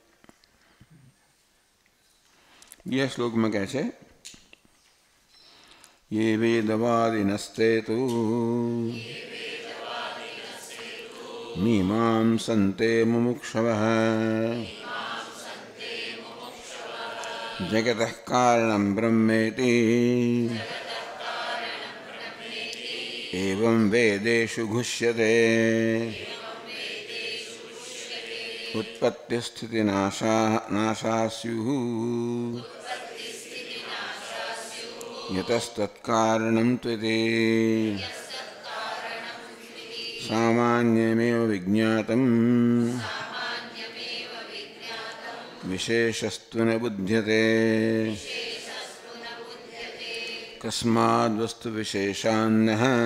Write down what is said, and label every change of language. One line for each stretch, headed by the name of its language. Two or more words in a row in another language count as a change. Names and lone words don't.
Gujarati: બીજા શ્લોકમાં કહે છે
Sanskrit: યે વેદવાદિનસ્તે તુ મીમાંસન્તે મુમુક્ષવઃ જગતઃ કારણં બ્રહ્મેતિ એવં વેદેષુ ગુહ્યતે उत्पत्तिस्थितिनाशा स्युः यतस्तत्कारणं त्विति सामान्यमेव विज्ञातं विशेषस्तु न बुध्यते कस्माद्वस्तुविशेषान्नः